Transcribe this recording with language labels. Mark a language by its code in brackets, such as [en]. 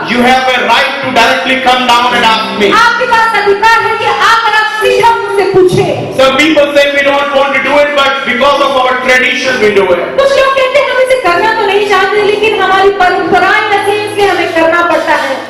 [en] You have a right to directly come down and ask me. [hi] आपके पास अधिकार है कि आकर आप सीधा मुझसे पूछे। [en] Some people say we don't want to do it, but because of our tradition we do it. [hi] कुछ लोग कहते हैं हम इसे करना तो नहीं चाहते, लेकिन हमारी परंपराएं ऐसी हैं, इसलिए हमें करना पड़ता है।